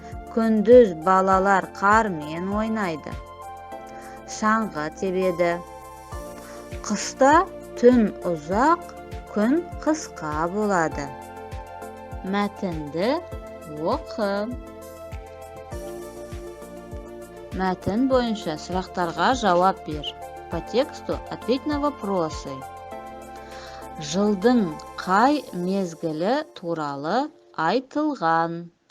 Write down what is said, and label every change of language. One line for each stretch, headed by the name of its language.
Kazakh: Күндіз балалар қармен ойнайды, шаңғы тебеді. Қыста түн ұзақ, күн қысқа болады. Мәтінді оқы. Мәтін бойынша сұрақтарға жауап бер.
Russian: По тексту ответь на вопросы.
Kazakh: Жылдың қай мезгілі туралы айтылған?